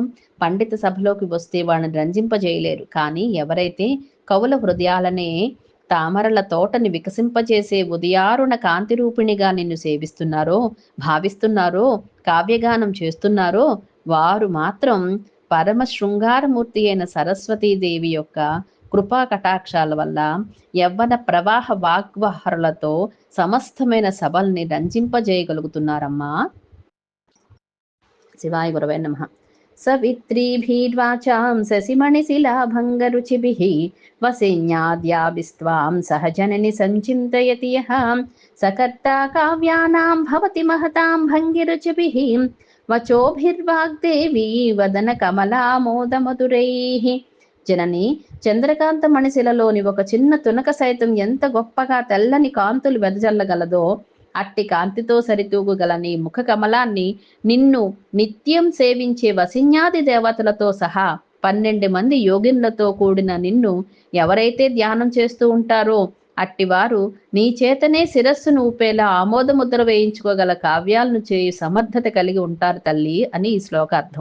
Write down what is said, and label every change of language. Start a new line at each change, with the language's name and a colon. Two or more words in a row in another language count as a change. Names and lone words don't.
Telugu: పండిత సభలోకి వస్తే వాళ్ళని రంజింపజేయలేరు. కానీ ఎవరైతే కవుల హృదయాలనే తామరల తోటని వికసింపజేసే ఉదయారుణ కాంతి రూపిణిగా నిన్ను సేవిస్తున్నారో, భావిస్తున్నారో, కావ్యగానం చేస్తున్నారో వారు మాత్రం పరమ శృంగారమూర్తి అయిన సరస్వతీదేవి యొక్క కృపా కటాక్షాల వల్ల యవ్వన ప్రవాహ వాగ్వహరులతో సమస్తమైన సభల్ని రంజింపజేయగలుగుతున్నారమ్మా.
Sanskrit: శివాయ గురవే నమః. सवित्रीभिर्वाचां शशिमणिशिलाभङ्गरुचिभिः वसिन्याद्याभिस्त्वां सह जननि सञ्चिन्तयति यः सकर्ता काव्यानां भवति महतां भङ्गिरुचिभिः वचोभिर्वाग्देवी వదనకమలామోదమధురైః.
Telugu: జనని, చంద్రకాంత మణిశిలలోని ఒక చిన్న తునక సైతం ఎంత గొప్పగా తెల్లని కాంతులు వెదజల్లగలదో అట్టి కాంతితో సరితూగుగల నీ ముఖ కమలాన్ని, నిన్ను నిత్యం సేవించే వసిన్యాది దేవతలతో సహా 12 మంది యోగిన్లతో కూడిన నిన్ను ఎవరైతే ధ్యానం చేస్తూ ఉంటారో అట్టివారు నీ చేతనే శిరస్సును ఊపేలా ఆమోదముద్ర వేయించుకోగల కావ్యాలను చేయు సమర్థత కలిగి ఉంటారు తల్లి అని ఈ శ్లోకార్థం.